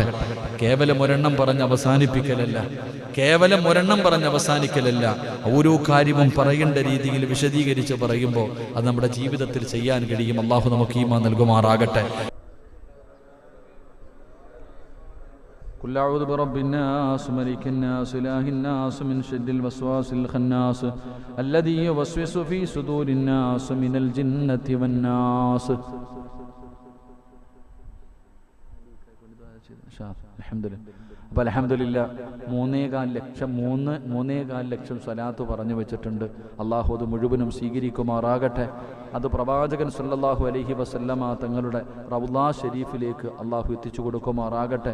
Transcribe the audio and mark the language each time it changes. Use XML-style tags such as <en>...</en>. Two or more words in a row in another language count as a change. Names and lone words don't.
<ml>കേവലം ഒരെണ്ണം പറഞ്ഞ് അവസാനിപ്പിക്കലല്ല, കേവലം ഒരെണ്ണം പറഞ്ഞ് അവസാനിക്കലല്ല, ഓരോ കാര്യവും പറയേണ്ട രീതിയിൽ വിശദീകരിച്ച് പറയുമ്പോൾ അത് നമ്മുടെ ജീവിതത്തിൽ ചെയ്യാൻ കഴിയും. അല്ലാഹു നമുക്ക് ഈമാൻ നൽകുമാറാകട്ടെ.</ml> <ar>قل أعوذ برب الناس ملك الناس إله الناس من شر الوسواس الخناس الذي يوسوس في صدور الناس من الجنة والناس.</ar> <ml>അപ്പോൾ</ml> <ar>الحمد لله</ar> <ml>3.25 ലക്ഷം സ്വലാത്ത് പറഞ്ഞു വെച്ചിട്ടുണ്ട്. അള്ളാഹു അത് മുഴുവനും സ്വീകരിക്കുമാറാകട്ടെ. അത് പ്രവാചകൻ</ml> <ar>صلى الله عليه وسلم</ar> <ml>തങ്ങളുടെ റൗളാ ഷരീഫിലേക്ക് അള്ളാഹു എത്തിച്ചു കൊടുക്കുമാറാകട്ടെ.</ml>